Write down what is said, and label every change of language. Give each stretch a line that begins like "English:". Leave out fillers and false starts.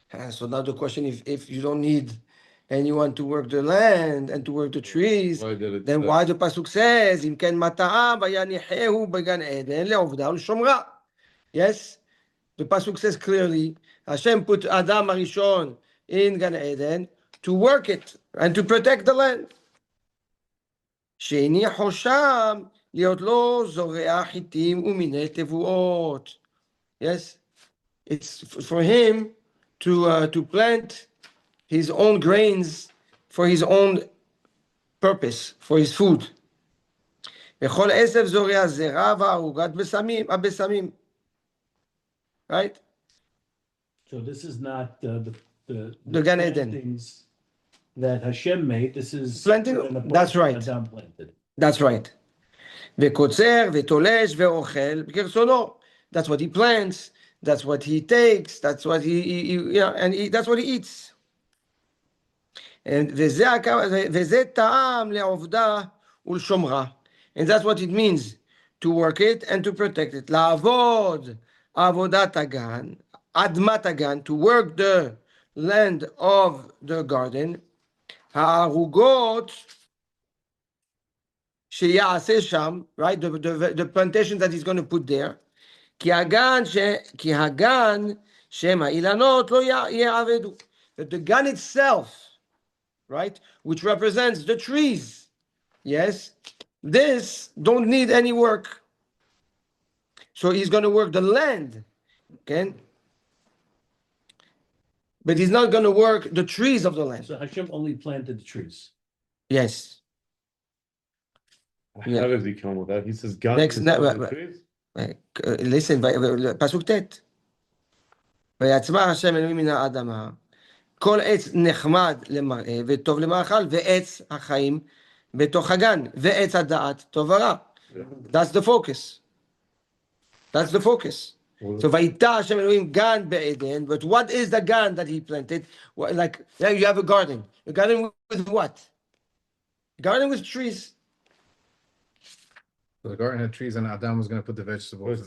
English: So now the question, if you don't need anyone to work the land and to work the trees, then why the pasuk says,
Hebrew: "Im ken mata'a vayanichehu began Eden le'ovda u'shomra"?
English: Yes, the pasuk says clearly, Hashem put Adam Arishon in Gan Eden to work it and to protect the land.
Hebrew: שהניחו שם להיות לו זורע חיטים ומיני תבואות.
English: Yes, it's for him to plant his own grains for his own purpose, for his food.
Hebrew: וכל עשב זורע זרע וערוגת הבשמים.
English: Right? So this is not the Gan Eden plantings that Hashem made. This is planting. That's right. Adam planted. That's right.
Hebrew: וקוצר ותולש ואוכל כרצונו.
English: That's what he plants. That's what he takes. That's what that's what he eats.
Hebrew: And וזה טעם לעובדה ולשומרה.
English: And that's what it means to work it and to protect it.
Hebrew: לעבוד עבודת הגן, אדמת הגן,
English: to work the land of the garden.
Hebrew: הערוגות שיעשה שם,
English: right, the plantation that he's going to put there,
Hebrew: כי הגן שם האילנות לא יעבדו.
English: That the gun itself, right, which represents the trees, yes, this don't need any work. So he's going to work the land, okay? But he's not going to work the trees of the land. So Hashem only planted the trees. Yes. How does he come with that? He says, God Next, is no, trees?
Hebrew: listen, פסוק ט' ויצמח השם אלוהים מן האדמה כל עץ נחמד למראה וטוב למאכל ועץ החיים בתוך הגן ועץ הדעת טוב ורע.
English: That's the focus. That's the focus. So
Hebrew: ויטע השם אלוהים גן בעדן,
English: but what is the gan that he planted? Like, yeah, you have a garden with what? A garden with trees. So the garden had trees, and Adam was going to put the vegetables.